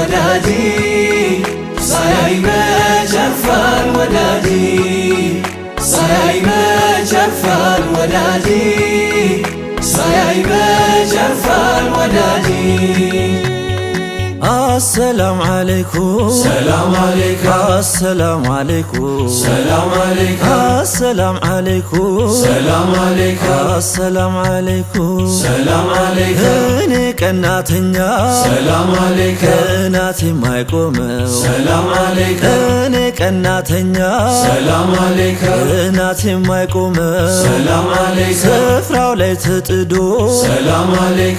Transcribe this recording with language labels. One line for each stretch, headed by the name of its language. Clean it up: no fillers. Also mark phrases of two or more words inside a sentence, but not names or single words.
Amharic: ወዳጂ ሳያይ መች ያርፋል ወዳጂ ሳያይ መች ያርፋል ወዳጂ ሳያይ መች ያርፋል ወዳጂ
Arabic: السلام عليكم سلام عليك السلام عليكم سلام عليك السلام عليكم سلام عليك السلام عليكم سلام عليك
Amharic: እኔ ቀናተኛ
Arabic: سلام عليك
Amharic: ቀናት የማይቆመው
Arabic: سلام عليك
Amharic: እኔ ቀናተኛ
Arabic: سلام عليك
Amharic: ቀናት የማይቆመው
Arabic: سلام عليك
Amharic: ስፍራው ላይ ተጥዶ
Arabic: سلام عليك